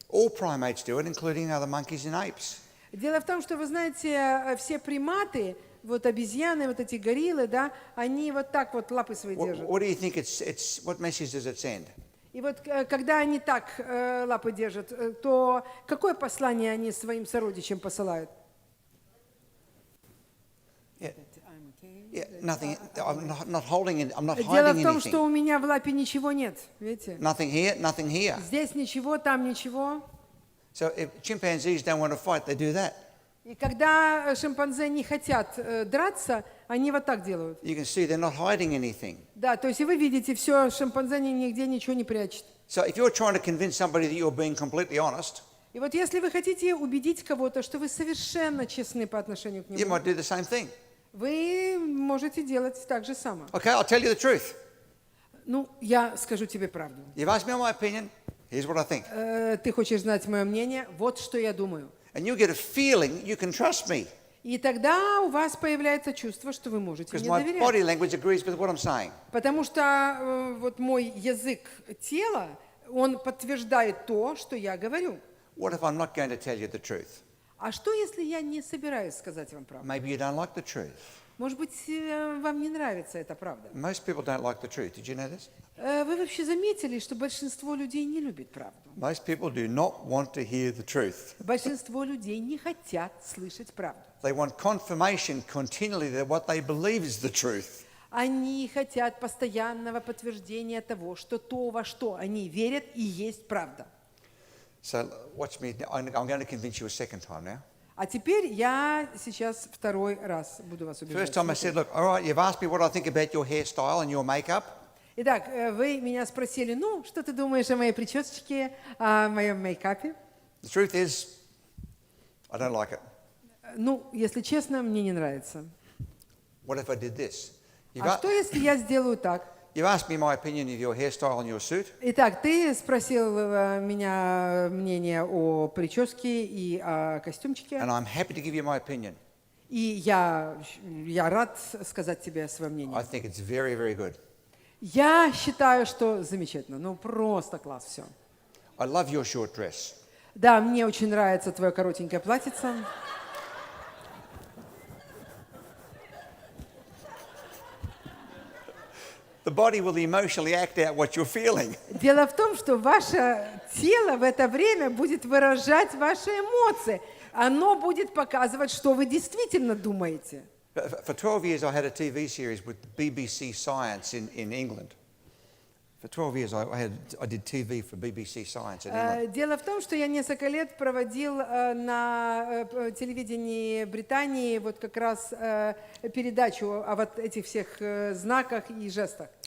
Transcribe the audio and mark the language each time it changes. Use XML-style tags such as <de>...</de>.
<en>All primates do it, including other monkeys and apes.</en> <ru>Дело в том, что, вы знаете, все приматы, вот обезьяны, вот эти гориллы, да, они вот так вот лапы свои держат.</ru> <en>What do you think what message does it send?</en> <ru>И вот когда они так лапы держат, то какое послание они своим сородичам посылают?</ru> <en>Yeah, nothing. I'm not holding it. I'm not</en> <ru>Дело</ru> <en>hiding</en> <ru>в том, что</ru> <en>anything.</en> <ru>у меня в лапе ничего нет, видите?</ru> <en>Nothing here, nothing here.</en> <ru>Здесь ничего, там ничего.</ru> <en>So if chimpanzees don't want to fight, they do that.</en> <ru>И когда шимпанзе не хотят драться, они вот так делают.</ru> <en>You can see they're not hiding anything.</en> <ru>Да, то есть и вы видите, все, шимпанзе нигде ничего не прячет.</ru> <en>So if you're trying to convince somebody that you're being completely honest,</en> <ru>И вот если вы хотите убедить кого-то, что вы совершенно честны по отношению к</ru> <en>you</en> <ru>нему,</ru> <en>might do the same thing.</en> <ru>вы можете делать так же самое.</ru> <en>Okay, I'll tell you the truth.</en> <ru>Ну, я скажу тебе правду.</ru> <en>You've asked me my opinion. Here's what I think.</en> <ru>Ты хочешь знать мое мнение? Вот что я думаю.</ru> <en>And you get a feeling you can trust me</en> <ru>И тогда у вас появляется чувство, что вы можете</ru> <en>because</en> <ru>мне</ru> <en>my</en> <ru>доверять.</ru> <en>body language agrees with what I'm saying.</en> <ru>Потому что вот мой язык тела, он подтверждает то, что я говорю.</ru> <en>What if I'm not going to tell you the truth?</en> <ru>А что, если я не собираюсь сказать вам правду?</ru> <en>Maybe you don't like the truth.</en> <ru>Может быть, вам не нравится эта правда?</ru> <en>Most people don't like the truth. Did you know this?</en> <ru>Вы вообще заметили, что большинство людей не любит правду?</ru> <en>Most people do not want to hear the truth.</en> <ru>Большинство людей не хотят слышать правду.</ru> <en>They want confirmation continually that what they believe is the truth.</en> <ru>Они хотят постоянного подтверждения того, что то, во что они верят, и есть правда.</ru> <en>So watch me. I'm going to convince you a second time now.</en> <ru>А теперь я сейчас второй раз буду вас убеждать.</ru> <en>First time I said, look, all right, you've asked me what I think about your hairstyle and your makeup.</en> <ru>Итак, вы меня спросили, ну, что ты думаешь о моей причесочке, о моем мейкапе?</ru> <en>The truth is, I don't like it.</en> <ru>Ну, если честно, мне не нравится.</ru> <en>What if I did this?</en> <ru>А что, если я сделаю так?</ru> <en>You've asked me my opinion of your hairstyle and your suit.</en> <ru>Итак, ты спросил меня мнение о прическе и о костюмчике,</ru> <en>And I'm happy to give you my opinion.</en> <ru>и я рад сказать тебе свое</ru> <en>I</en> <ru>мнение.</ru> <en>think it's very, very good.</en> <ru>Я считаю, что замечательно, ну просто класс, все.</ru> <en>I love your short dress.</en> <ru>Да, мне очень нравится твое коротенькое платьице.</ru> <en>The body will emotionally act out what you're feeling.</en> <ru>Дело в том, что ваше тело в это время будет выражать ваши эмоции. Оно будет показывать, что вы действительно думаете.</ru> <en>For 12 years, I had a TV series with BBC Science in England. For 12 years, I did TV for BBC Science in England.</en> <ru>Дело в том, что я несколько лет проводил на телевидении Британии вот как раз передачу о вот этих всех знаках и жестах.</ru>